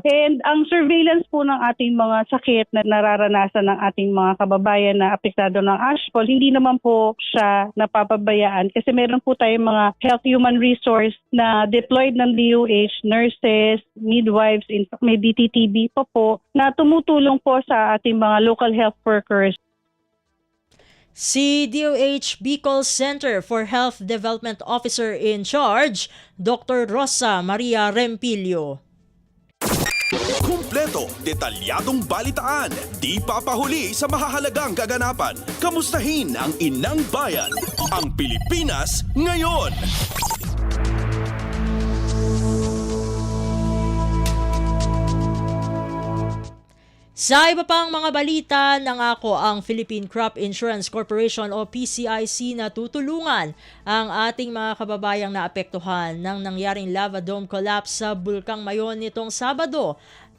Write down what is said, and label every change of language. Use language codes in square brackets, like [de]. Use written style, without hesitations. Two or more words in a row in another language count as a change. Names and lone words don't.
[tl] And ang surveillance po ng ating mga sakit na nararanasan ng ating mga kababayan na apektado ng ashfall, hindi naman po siya napapabayaan kasi meron po tayong mga [en] health human resource [tl] na deployed ng DOH, nurses, midwives, may DTTB pa po na tumutulong po sa ating mga [en] local health workers. [tl] Si DOH Bicol Center for Health Development [en] Officer in Charge, [tl] Dr. Rosa Maria Rempilio. Kumpleto, detalyadong balitaan, di papahuli sa mahahalagang kaganapan. Kamustahin ang inang bayan, ang Pilipinas ngayon. Sa iba pang mga balita, nangako ang Philippine Crop Insurance Corporation o PCIC na tutulungan ang ating mga kababayang naapektuhan ng nangyaring [en] lava dome collapse [tl] sa Bulkang Mayon nitong Sabado.